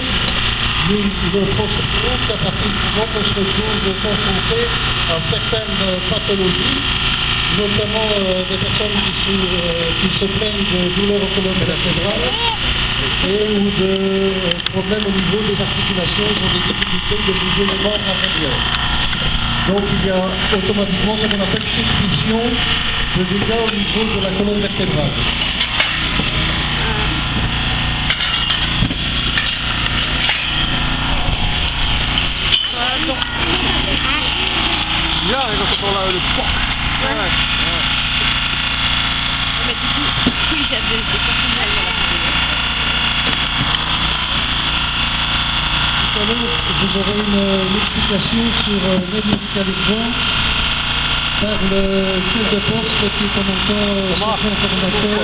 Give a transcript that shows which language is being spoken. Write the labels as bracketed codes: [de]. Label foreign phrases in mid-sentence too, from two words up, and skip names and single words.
[fr] Nous ne procédons qu'à partir du moment qu'on se retrouve confronté à certaines pathologies, notamment des personnes qui se plaignent de douleurs aux colonnes vertébrales et ou de problèmes au niveau des articulations, ils ont des difficultés de bouger les membres inférieurs. Donc il y a automatiquement ce qu'on appelle suspicion de dégâts au niveau de la colonne vertébrale. [nl] Ja, ik was toch wel uit de pok. Ja. [fr] Mais du coup, ils avaient des personnels dans la vidéo. Tout à l'heure, vous aurez une explication sur l'aide médicale urgente par le chef de poste qui est en même temps sergent informateur.